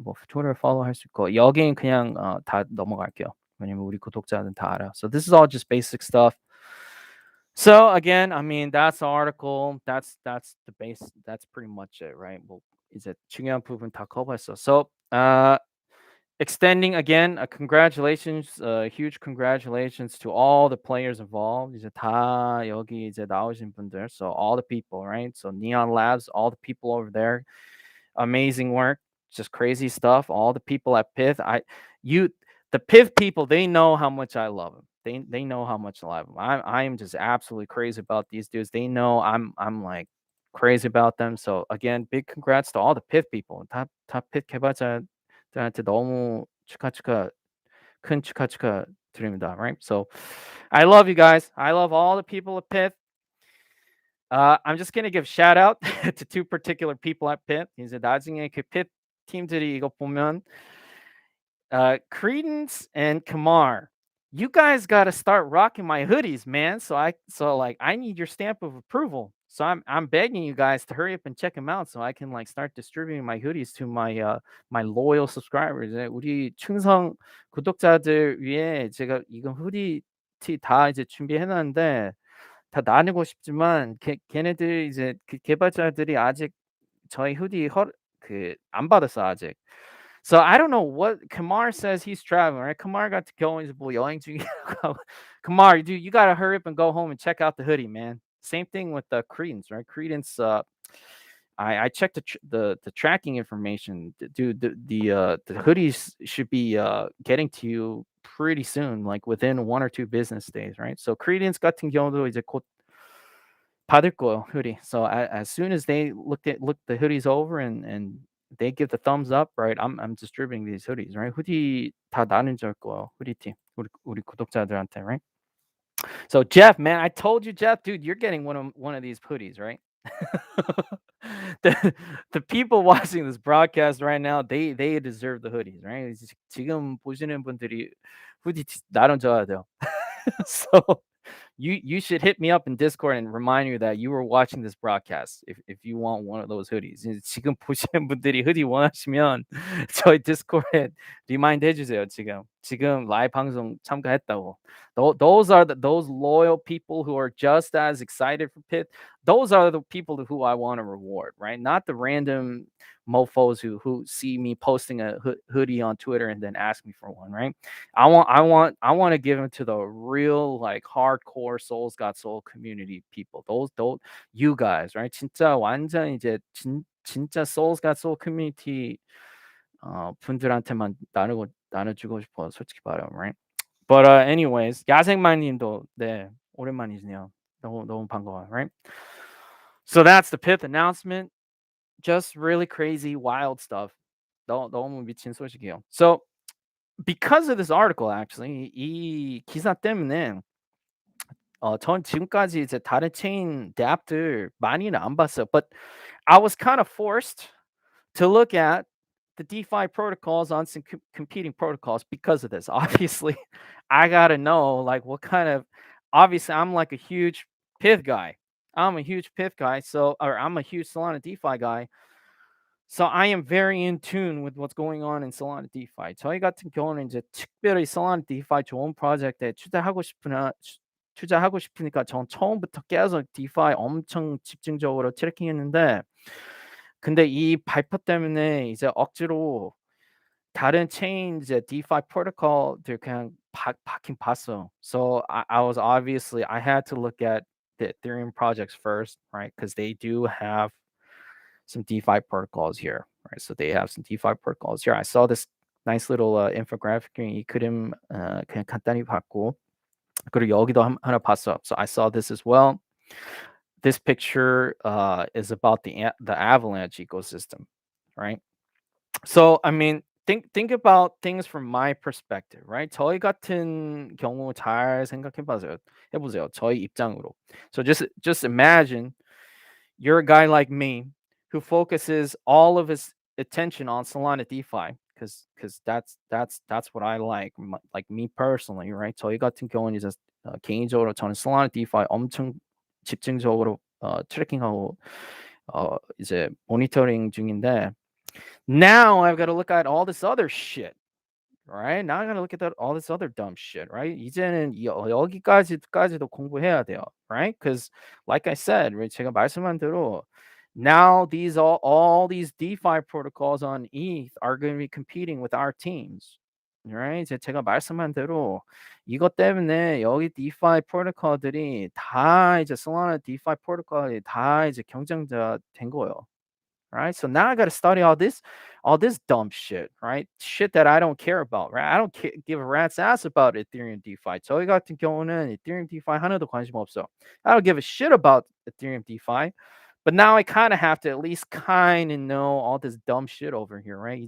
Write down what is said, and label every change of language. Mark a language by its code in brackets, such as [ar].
[ko] 뭐 트위터 follow 할 수 있고. 여기는 그냥 다 넘어갈게요. 왜냐면 우리 구독자는 다 알아. [en] So this is all just basic stuff. So again, I mean that's the article. That's the base. That's pretty much it, right? [ko] 뭐 이제 중요한 부분 다 커버했어. [en] So extending again, congratulations, huge congratulations to all the players involved. [ko] 이제 다 여기 이제 나오신 분들. [en] So all the people, right? So Neon Labs, all the people over there, amazing work, just crazy stuff. All the people at Pyth, the Pyth people, they know how much I love them. They know how much I love them. I am just absolutely crazy about these dudes. They know I'm like crazy about them. So again, big congrats to all the Pyth people. [ko] 다 Pyth 개발자들한테 너무 큰 축하 드립니다. [en] Right? So I love you guys. I love all the people at Pyth. I'm just gonna give shout out to two particular people at Pyth. [ko] 이제 나중에 그 Pyth 팀들이 이거 보면 [en] Credence and Kamar, you guys got to start rocking my hoodies, man. So I need your stamp of approval. So I'm begging you guys to hurry up and check them out so I can like start distributing my hoodies to my my loyal subscribers. [ko] 우리 충성 구독자들 위해 제가 이거 후디 티 다 이제 준비해 놨는데 다 나누고 싶지만 걔네들 이제 그 개발자들이 아직 저희 후디 안 받았어 아직. [en] So I don't know what Kamar says he's traveling, right? Kamar got to go [ko] 이제 뭐 여행 중이라고. [en] Kamar, dude, you gotta hurry up and go home and check out the hoodie, man. Same thing with Credence, right? Credence, I checked the tracking information. Dude, the hoodies should be getting to you pretty soon, like within 1 or 2 business days, right? So Credence [ko] 같은 경우도 이제 곧 받을 거예요, hoodie. [en] So as soon as they look the hoodies over and they give the thumbs up, right? I'm distributing these hoodies, right? [ko] 후디 다 나눠줄 거예요. 후디티. 우리 구독자들한테, [en] right? So Jeff, man, I told you, Jeff, dude, you're getting one of these hoodies, right? the the people watching this broadcast right now, they deserve the hoodies, right? [ko] 지금 보시는 분들이 후디 나눠줘야 돼요. [en] So you should hit me up in Discord and remind you that you were watching this broadcast if you want one of those hoodies. [ko] 지금 보시는 분들이 후디 원하시면 저희 디스코드에 리마인드 해주세요. 지금 라이브 방송 참가했다고. [en] Those are those loyal people who are just as excited for Pith. Those are the people who I want to reward, right? Not the random mofos who see me posting a hoodie on Twitter and then ask me for one, right? I want to give them to the real like hardcore Souls Got Soul community people. Those you guys, right? [ko] 진짜 완전 이제 진짜 Souls Got Soul community 분들한테만 나눠주고 싶어 솔직히 말하면, [en] right? But anyways, [ko] 야생마님도 네 오랜만이시네요. 너무 반가워요, [en] right? So that's the Pith announcement. Just really crazy, wild stuff. [ko] 너무 미친 소식이에요. [en] So because of this article, actually, [ko] 이 기사 때문에 전 지금까지 이제 다른 체인 앱들 많이는 안 봤어요. [en] But I was kind of forced to look at the DeFi protocols on some competing protocols because of this. Obviously, I gotta know like what kind of. Obviously, I'm like a huge Pyth guy. I'm a huge Pyth guy, or I'm a huge Solana DeFi guy. So I am very in tune with what's going on in Solana DeFi. [ko] 저희 같은 경우는 이제 특별히 Solana DeFi 좋은 프로젝트에 투자하고 싶으니까 전 처음부터 계속 DeFi 엄청 집중적으로 트래킹했는데, 근데 이 발표 때문에 이제 억지로 다른 체인 이제 DeFi 프로토콜들 그냥 봤긴 봤어. [en] So I was obviously I had to look at the Ethereum projects first, right? Because they do have some DeFi protocols here, right? So they have some DeFi protocols here. I saw this nice little infographic. [ko] 이 그림 그냥 간단히 봤고, 그리고 여기도 하나 봤어. [en] So I saw this as well. This picture is about the avalanche ecosystem, right? So I mean, think about things from my perspective, right? [ko] 저희 같은 경우 잘 해보세요. 저희 입장으로. [en] So just imagine you're a guy like me who focuses all of his attention on Solana DeFi because that's what I like me personally, right? [ko] 저희 같은 경우는 이제 개인적으로 저는 Solana DeFi 엄청 집중적으로 트래킹하고 이제 모니터링 중인데, [en] now I've got to look at all this other shit. Right? Now I gotta look at all this other dumb shit, right? [ko] 이제는 여기까지도 공부해야 돼요, [en] right? Because, like I said, right, [ko] 제가 말씀한 대로, [en] now all these DeFi protocols on ETH are going to be competing with our teams, right? [ko] 제가 말씀한 대로 이것 때문에 여기 DeFi 프로토콜들이 다 이제 Solana DeFi 프로토콜이 다 이제 경쟁자 된 거예요. [en] Right. So now I got to study all this dumb shit, right? Shit that I don't care about, right? I don't give a rat's ass about Ethereum DeFi. [ko] 저희 같은 경우는 Ethereum DeFi 하나도 관심 없어. [en] I don't give a shit about Ethereum DeFi. But now I kind of have to at least kind of know all this dumb shit over here, right?